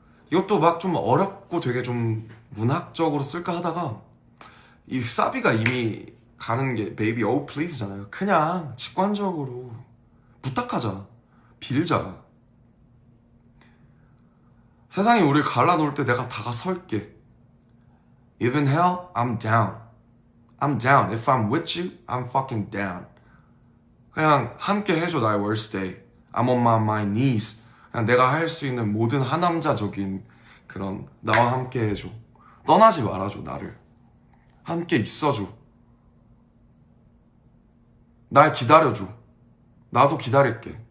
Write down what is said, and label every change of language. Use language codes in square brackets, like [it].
[ko] 이것도 막 좀 어렵고 되게 좀 문학적으로 쓸까 하다가 이 사비가 이미 가는 게 [en] Baby Oh Please [ko] 잖아요. 그냥 직관적으로 부탁하자. 빌자. 세상이 우리를 갈라놓을 때 내가 다가설게. [en] Even hell, I'm down. I'm down. If I'm with you, I'm fucking down. [ko] 그냥 함께 해줘 나의 [en] worst day. I'm on my knees. [ko] 그냥 내가 할 수 있는 모든 하남자적인 그런 나와 함께 해줘. 떠나지 말아줘 나를. 함께 있어줘. 날 기다려줘. 나도 기다릴게.